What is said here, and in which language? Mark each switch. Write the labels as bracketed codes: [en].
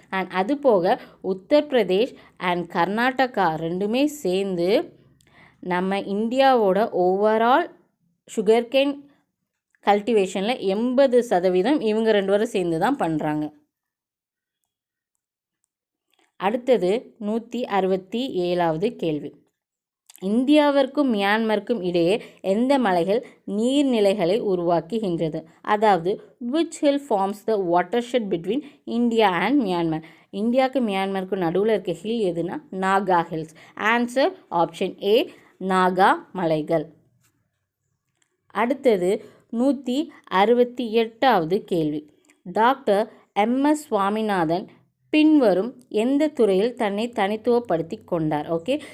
[ta] And அது போக Uttar Pradesh and Karnataka ரெண்டுமே சேர்ந்து நம்ம இந்தியாவோட ஓவரால் சுகர் கேன் கல்டிவேஷனில் 80% இவங்க 2 பேரும் சேர்ந்து தான் பண்ணுறாங்க. அடுத்தது 167வது கேள்வி. இந்தியாவிற்கும் மியான்மருக்கும் இடையே எந்த மலைகள் நீர்நிலைகளை உருவாக்குகின்றது? அதாவது [en] which hill forms the watershed between India and Myanmar? [ta] இந்தியாவுக்கு மியான்மருக்கும் நடுவில் இருக்க ஹில் எதுனா Naga hills. Answer option A, Naga மலைகள். அடுத்தது 168வது கேள்வி. டாக்டர் MS சுவாமிநாதன் பின்வரும் எந்த துறையில் தன்னை தனித்துவப்படுத்தி கொண்டார்? ஓகே.